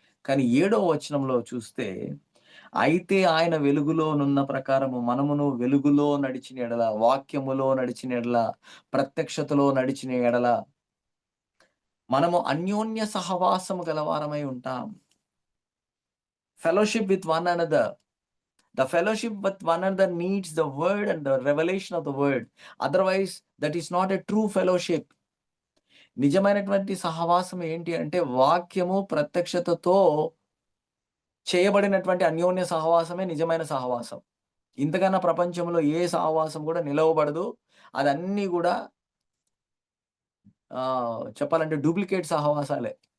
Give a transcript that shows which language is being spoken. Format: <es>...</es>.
<te>కానీ 7వ వచనంలో చూస్తే, అయితే ఆయన వెలుగులోనున్న ప్రకారము మనమును వెలుగులో నడిచిన యెడల, వాక్యములో నడిచిన యెడల, ప్రత్యక్షతలో నడిచిన యెడల, మనము అన్యోన్య సహవాసము గలవారమై ఉంటాం.</te> <en>Fellowship with one another. The fellowship with one another needs the word and the revelation of the word. Otherwise, that is not a true fellowship.</en> <te>నిజమైనటువంటి సహవాసం ఏంటి అంటే, వాక్యము ప్రత్యక్షతతో చేయబడినటువంటి అన్యోన్య సహవాసమే నిజమైన సహవాసం. ఇంతకన్నా ప్రపంచంలో ఏ సహవాసం కూడా నిలవబడదు. అదన్నీ గూడా చెప్పాలంటే డూప్లికేట్ సహవాసాలే.</te>